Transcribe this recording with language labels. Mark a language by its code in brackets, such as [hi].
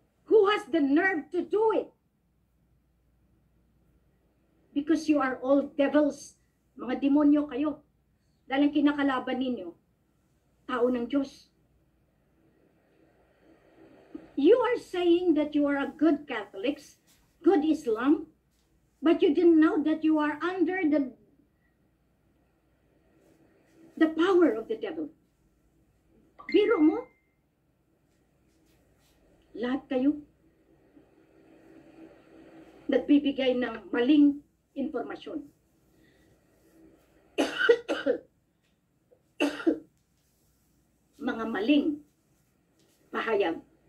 [en] Who has the nerve to do it? Because you are all devils. [tl] Mga demonyo kayo. Dahil ang kinakalaban ninyo, tao ng Diyos. [en] You are saying that you are a good Catholics, good Islam, but you didn't know that you are under the power of the devil. [tl] Biro mo? Lahat kayo nagbibigay ng maling informasyon. Mga maling pahayag.